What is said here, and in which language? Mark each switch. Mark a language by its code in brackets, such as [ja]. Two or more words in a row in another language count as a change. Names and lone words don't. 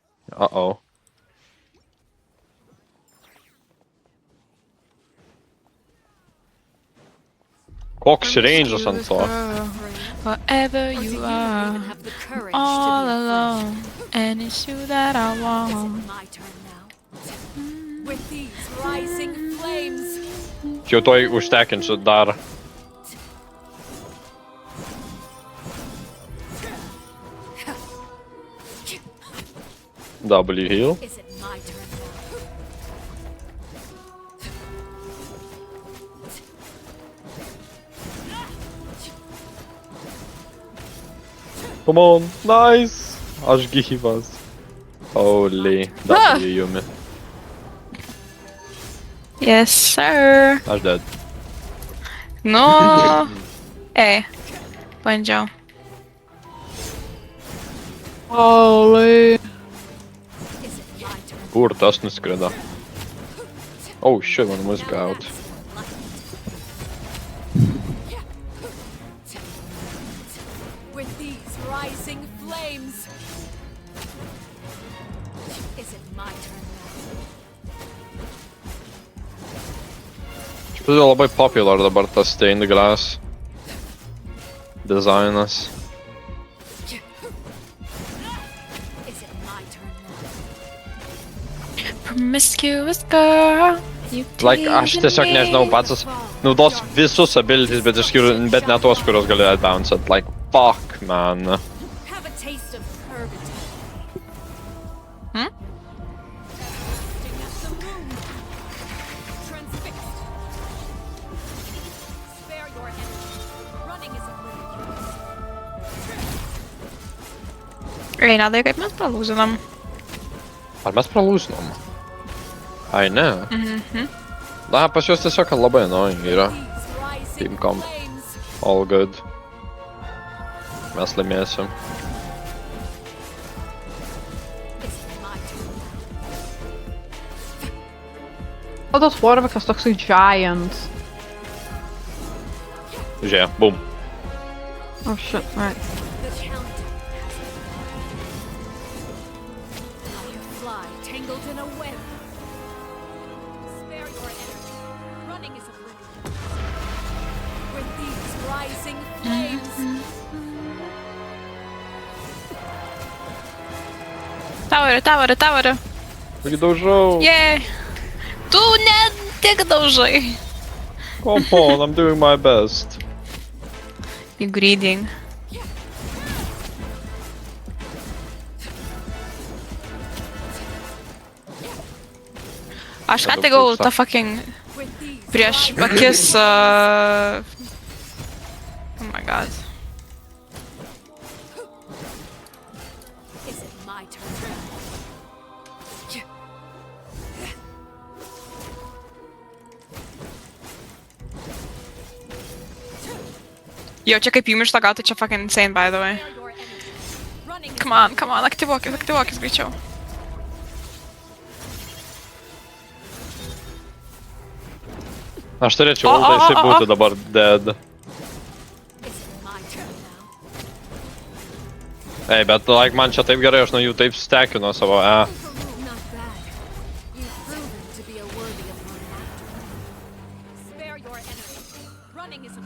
[lt] Uh-oh. Koks range'as ant to. [en] Wherever you are, all alone, and it's you that I want. My turn now. With these rising flames. [lt] Jau toj užtekinsiu dar. [en] W heal. Is it my turn now? Come on, nice! [lt] Aš gyvas. [en] Holy, W Yumi. Yes, sir. [lt] Aš dead. No. Bandžiau. [en] Holy. Is it my turn? [lt] Kur tas nuskrida? [en] Oh shit, [lt] man muzika out. [en] With these rising flames. Is it my turn now? [lt] Iš pradžio labai popular dabar tas [en] stained glass [lt] dizainas. [en] Is it my turn now? Promiscuous girl. You Like, [lt] aš tiesiog nežinau pats naudos visus abilities, bet ne tos, kurios gali advanced. [en] Like, fuck, man. Have a taste of purgatory. Hmm? Casting at the moon. Transfixed. Spare your energy. Running is of little use. [lt] Reinaldai, kaip mes palūzinam? Ar mes pralūsinom? Ai, ne. Mhm. Na, pas juos tiesiog labai annoying yra. [en] These rising Team comp. flames. All good. [lt] Mes laimėsim. [en] Is it my turn now? [lt] O tas Warwickas toksai giant. Žiūrėk, boom. [en] Oh shit, right. The countdown has begun. Like a fly tangled in a web. Spare your energy. Running is of little use. With these rising flames. [lt] Tavarė. Taigi daužau. Jei. Tu ne tik daužai. [en] Come on, I'm doing my best. You greeding. [lt] Aš ką tik gavau tą fucking [en] With these [lt] prieš [en] rising akis. Oh my god. Is it my turn? [lt] Jo, čia kaip jums išlagau, tai čia [en] fucking insane, by the way. Spare your energy. Running is Come on, [lt] aktyvuokis greičiau. Aš turėčiau ultą, jisai būtų dabar dead. [en] Is it my turn now? [lt] Ei, bet like, man čia taip gerai, aš nuo jų taip stekinu savo [en] Not bad. You've proven to be a worthy of my master. Spare your energy. Running is a